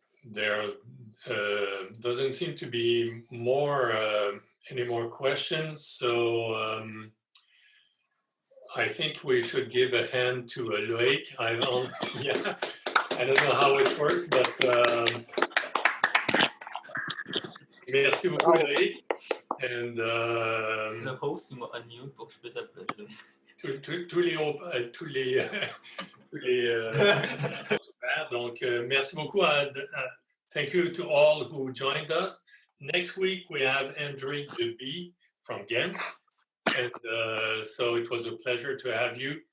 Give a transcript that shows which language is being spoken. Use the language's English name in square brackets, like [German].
[English] There doesn't seem to be any more questions, so I think we should give a hand to Loïc. I don't know how it works, but [French] merci beaucoup, [English] Loïc. And [French] le host, il m'a unmute pour que je puisse applaudir. tous les donc merci beaucoup. [English] Thank you to all who joined us. Next week we have Hendrik de B from Ghent, and so it was a pleasure to have you.